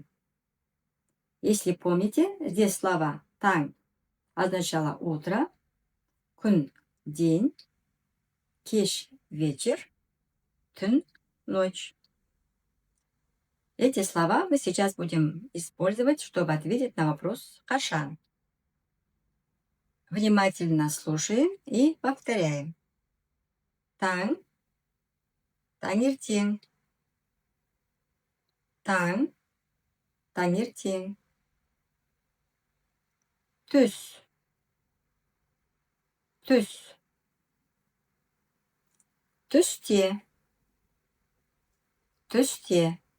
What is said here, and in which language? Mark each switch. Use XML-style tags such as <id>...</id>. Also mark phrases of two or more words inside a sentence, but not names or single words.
<ru>Если помните, здесь слова «таң» означало утро, «күн» – день, «кеш» – вечер, «түн» – ночь. Эти слова мы сейчас будем использовать, чтобы ответить на вопрос «қашан?». Внимательно слушаем и повторяем.</ru> <kk>Таң, таңертең. Таң, таңертең. Түс, түс. Түсте, түсте.</kk>